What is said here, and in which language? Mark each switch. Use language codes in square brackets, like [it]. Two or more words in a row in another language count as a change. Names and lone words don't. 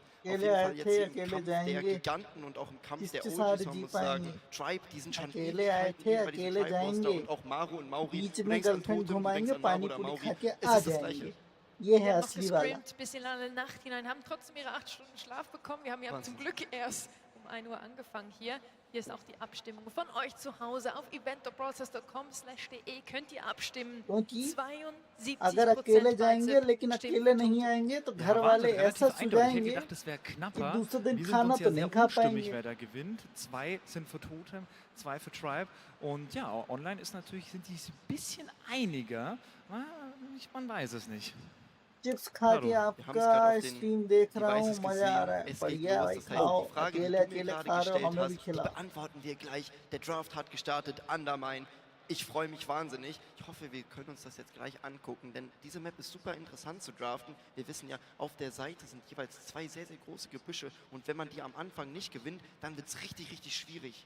[de] Auf jeden Fall jetzt hier im Kampf der Giganten und auch im Kampf der OGs, man muss sagen, Tribe, die sind schon Ewigkeiten bei diesem Tribe-Monster und auch Maru und Mauri, du denkst an Totem, du denkst an Maru oder Mauri, es ist das Gleiche. Die haben noch gescrimmt bis in alle Nacht hinein, haben trotzdem ihre 8 Stunden Schlaf bekommen. Wir haben ja zum Glück erst um 1 Uhr angefangen hier. Hier ist auch die Abstimmung von euch zu Hause auf event.brawlstars.com/de könnt ihr abstimmen. 72% [hi] अगर अकेले जाएंगे लेकिन अकेले नहीं आएंगे तो घर वाले ऐसा सुझाएंगे [de] Ich hätte gedacht, das wäre knapper. [hi] दूसरे दिन [de] Wir sind [hi] खाना [de] uns [hi] तो [de] ja [hi] नहीं [de] sehr [hi] खा [de] unstimmig, [hi] पाएंगे [de] wer da gewinnt. 2 sind für Totem, 2 für Tribe. Und ja, online ist natürlich, sind die ein bisschen einiger. Man weiß es nicht. [hi] चिप्स खा के आपका स्ट्रीम देख रहा हूँ मजा आ रहा है बढ़िया भाई खाओ अकेले अकेले खा रहे हो हमें भी खिलाओ [de] Beantworten wir gleich. Der Draft hat gestartet, Undermine. Ich freue mich wahnsinnig. Ich hoffe, wir können uns das jetzt gleich angucken, denn diese Map ist super interessant zu draften. Wir wissen ja, auf der Seite sind jeweils 2 sehr, sehr große Gebüsche und wenn man die am Anfang nicht gewinnt, dann wird es richtig, richtig schwierig.